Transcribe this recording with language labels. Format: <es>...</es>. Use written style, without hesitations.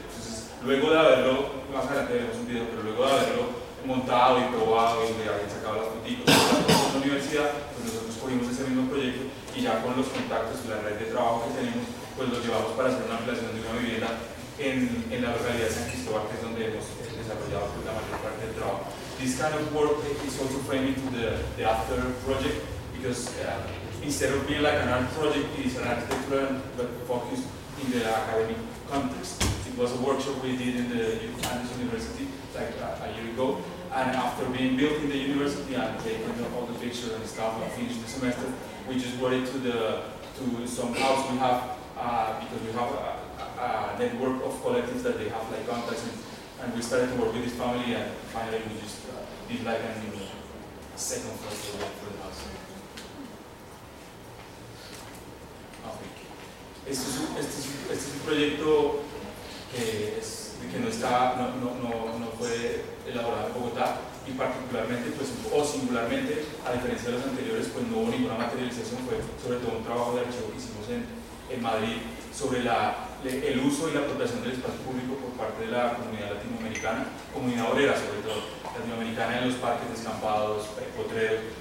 <es>Entonces, luego de haberlo, más adelante veremos un video, pero luego de haberlo montado y probado y de haber sacado las fotitos de la universidad, pues nosotros cogimos ese mismo proyecto y ya con los contactos y la red de trabajo que tenemos, pues los llevamos para hacer una ampliación de una vivienda en la localidad de San Cristóbal, que es donde hemos desarrollado pues, la mayor parte del trabajo.</es> <en>This kind of work is also framing to the after project, because instead of being like an art project, it is an architectural but focused in the academic context. It was a workshop we did in the Andes University like a year ago, and after being built in the university and taking all the pictures and stuff and finished the semester, we just brought it to some house we have, because we have a network of collectives that they have like contacts, and we started to work with this family, and finally we just did like a second project for the house.</en> <es>Este es un proyecto que no fue elaborado en Bogotá, y particularmente pues, o singularmente, a diferencia de los anteriores, pues no hubo ninguna materialización, fue sobre todo un trabajo de archivo que hicimos en Madrid sobre el uso y la protección del espacio público por parte de la comunidad latinoamericana, comunidad obrera sobre todo, latinoamericana, en los parques descampados, potreros.</es>